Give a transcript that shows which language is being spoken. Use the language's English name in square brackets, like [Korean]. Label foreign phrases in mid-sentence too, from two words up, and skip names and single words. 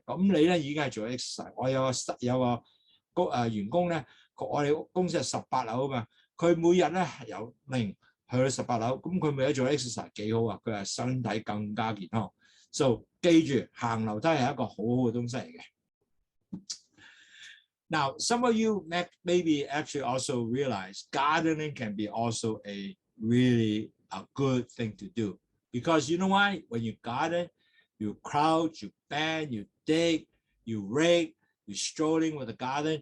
[Cantonese] 咁你咧已經係做 exercise。我有個員工咧，我哋公司係18樓啊嘛，佢每日咧由0去到18樓，咁佢每日做 exercise 幾好啊！佢係身體更加健康。So 記住行樓梯係一個好好嘅東西嚟嘅。 [English] Now, some of you maybe actually also realize gardening can be also really a good thing to do, because you know why? When you garden, you crouch, you bend, you dig, you rake, you strolling with the garden.